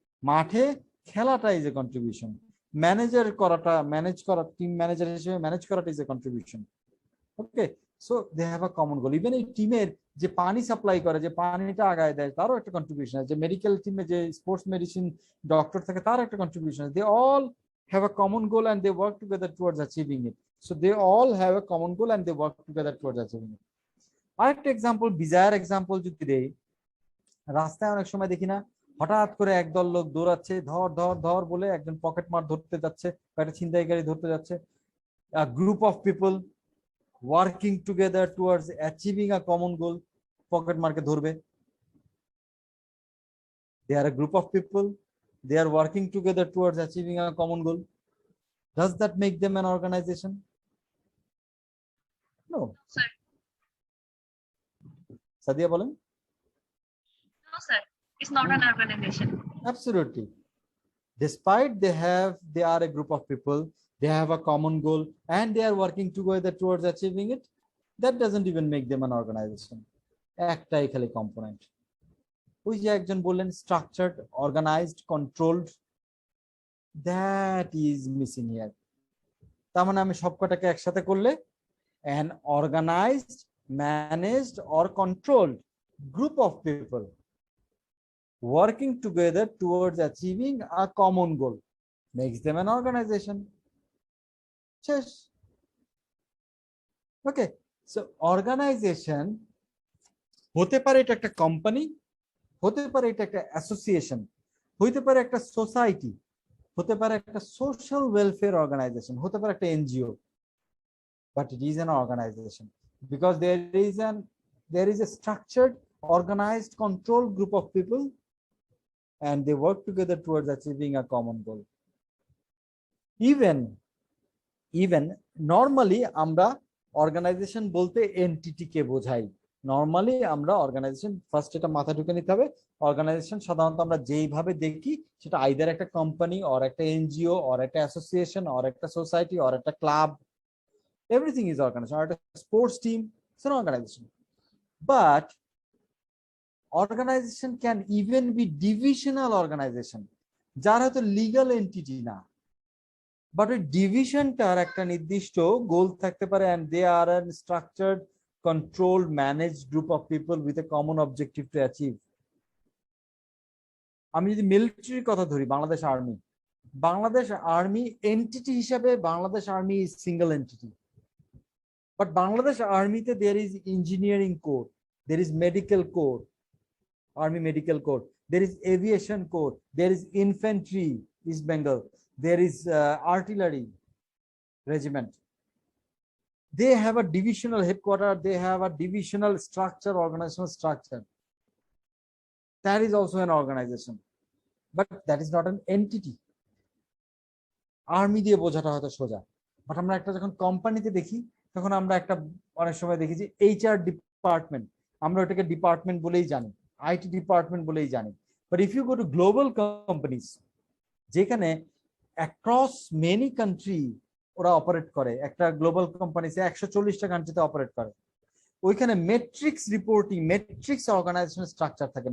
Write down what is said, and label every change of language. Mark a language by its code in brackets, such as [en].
[bn] মাঠে খেলাটা [en] Is a contribution. [bn] Manager করাটা, ম্যানেজ করা, টিম ম্যানেজার হিসেবে ম্যানেজ করাটা is a contribution. [en] Okay, so they have a common goal. [bn] Even এই টিমের যে পানি সাপ্লাই করে, যে পানিটা আগায় দেয়, তারও একটা কন্ট্রিবিউশন আছে। যে মেডিকেল টিমে যে স্পোর্টস মেডিসিন ডক্টর থাকে, তার একটা কন্ট্রিবিউশন আছে। [en] They all have a common goal and they work together towards achieving it. So they all have a common goal and they work together towards achieving it. [bn] আরেকটা example, বিজায়ার example যদি দেই, রাস্তায় অনেক সময় দেখি না, হঠাৎ করে একদল লোক দৌড়াচ্ছে, ধর ধর ধর বলে একজন পকেট মার ধরতে যাচ্ছে, একটা ছিনতাইকারী ধরতে যাচ্ছে। [en] A group of people working together towards achieving a common goal, [bn] pocket মারকে ধরবে। [en] They are a group of people, they are working together towards achieving a common goal. Does that make them an organization? No. Sir. [bn] Sadia bolen? [en] No, sir. It's not an organization. Absolutely. Despite they are a group of people, they have a common goal and they are working together towards achieving it, that doesn't even make them an organization. [bn] একটাই খালি component. ওই যে একজন বললেন structured, organised, controlled, [en] That is missing here. [bn] তার মানে আমি সবকটাকে একসাথে করলে [en] an organized, managed, or controlled group of people working together towards achieving a common goal makes them an organization. Yes. [bn] Okay, so organization হতে পারে এটা একটা কোম্পানি, হতে পারে এটা একটা অ্যাসোসিয়েশন, হতে পারে একটা সোসাইটি, হতে পারে একটা সোশ্যাল ওয়েলফেয়ার অর্গানাইজেশন, হতে পারে একটা NGO, [en] but it is an organization because there is a structured, organized, controlled group of people and they work together towards achieving a common goal. Even normally [bn] আমরা organisation বলতে entity কে বোঝাই। Normally আমরা organisation first এটা মাথা ঢুকে নিতে হবে। Organisation সাধারণত আমরা যেইভাবে দেখি সেটা আইদার একটা কোম্পানি অর একটা এনজিও অর একটা অ্যাসোসিয়েশন অর একটা সোসাইটি অর একটা club, [en] everything is organization, [bn] or একটা sports team, [en] It's an organization. But organization can even be divisional organization, [bn] যার হয়তো লিগাল এন্টিটি না, বাট ওই ডিভিশনটার একটা নির্দিষ্ট গোল থাকতে পারে [en] and they are a structured, controlled, managed group of people with a common objective to achieve. [bn] আমি যদি মিলিটারির কথা ধরি, বাংলাদেশ আর্মি এন্টিটি হিসাবে Bangladesh army is single entity, but Bangladesh আর্মিতে [en] there is engineering corps, there is medical corps, Army Medical Corps, there is Aviation Corps, there is Infantry, East Bengal, there is Artillery Regiment. They have a divisional headquarters, they have a divisional structure, organizational structure. That is also an organization, but that is not an entity. [bn] Army দিয়ে বোঝাটা হয়তো সোজা, but আমরা একটা যখন কোম্পানিতে দেখি তখন আমরা একটা অনেক সময় দেখি যে HR ডিপার্টমেন্ট, আমরা ওটাকে ডিপার্টমেন্ট বলেই জানি, IT ডিপার্টমেন্ট বলেই জানি। [en] but if you go to global companies, [bn] যেখানে অ্যাক্রস মেনি কান্ট্রি ওরা অপারেট করে, একটা গ্লোবাল কোম্পানিতে 140টা কান্ট্রিতে অপারেট করে, ওইখানে matrix reporting, matrix organisation structure থাকে।